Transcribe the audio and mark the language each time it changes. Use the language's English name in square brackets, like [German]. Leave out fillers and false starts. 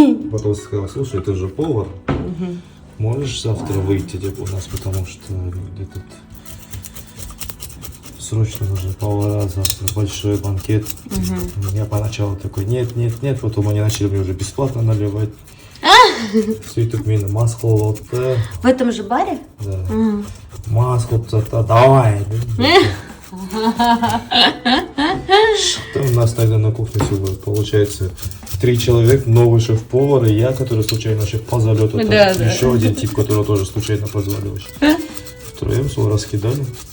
[Russian] Потом сказал, слушай, ты же повар, можешь завтра выйти типа, у нас, потому что где-то срочно нужны повара, завтра большой банкет. Я поначалу такой, нет, потом они начали мне уже бесплатно наливать. [Kazakh] Сөйтіп мені мас қылып алды. [Russian] В этом же баре? Да. [Kazakh] Мас қылып тастады, давай. [Russian] Что у нас тогда на кухне все было? Получается, 3 человека, новый шеф-повар и я, который случайно шеф по залету. Еще один тип, который тоже случайно позвали. Втроем все раскидали.